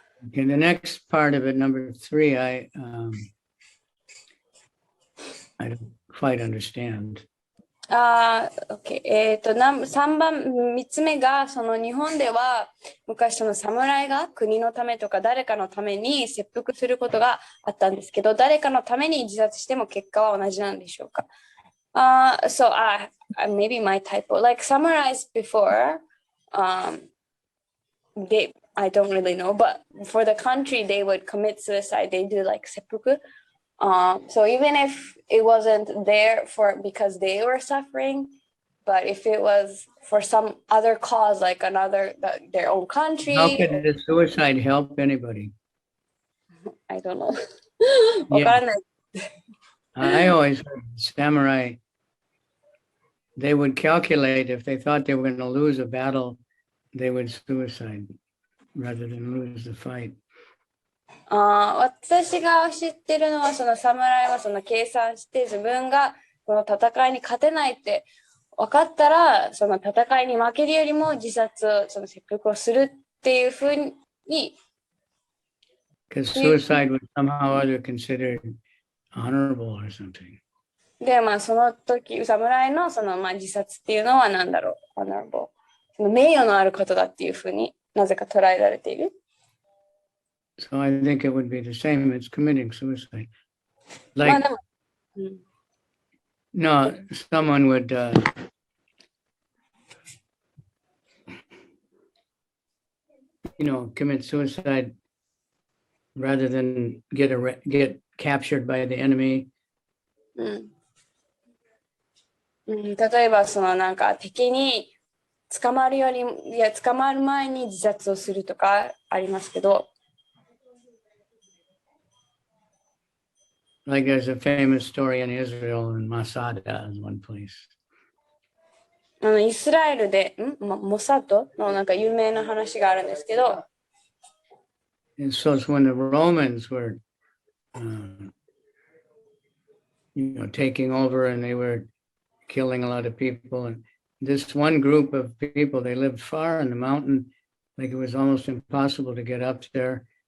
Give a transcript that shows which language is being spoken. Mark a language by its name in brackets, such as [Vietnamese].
[English] Okay, the next part of it, number 3, I don't quite understand. OK。 [Japanese] 3つ目が、日本では昔侍が国のためとか誰かのために切腹することがあったんですけど、誰かのために自殺しても結果は同じなんでしょうか。 [English] So maybe my typo. Like summarized before, I don't really know, but for the country, they would commit suicide. They do like seppuku. So even if it wasn't there because they were suffering, but if it was for some other cause, like their own country. How can the suicide help anybody? I don't know. Yeah. I always heard samurai, they would calculate if they thought they were going to lose a battle, they would suicide rather than lose the fight. [Japanese] 私が知ってるのは侍は計算して自分がこの戦いに勝てないって分かったら戦いに負けるよりも自殺切腹をするっていうふうに [English] Because suicide was somehow other considered honorable or something. [Japanese] でその時侍の自殺っていうのは何だろう honorable 名誉のあることだっていうふうになぜか捉えられている。 [English] So I think it would be the same as committing suicide. Like, no, someone would, commit suicide rather than get captured by the enemy. [Japanese] 例えばそのなんか敵に捕まる前に自殺をするとかありますけど、 [English] Like there's a famous story in Israel in Masada is one place. [Japanese] イスラエルでモサドのなんか有名な話があるんですけど、 [English] And so it's when the Romans were, taking over and they were killing a lot of people. And this one group of people, they lived far in the mountain, like it was almost impossible to get up there.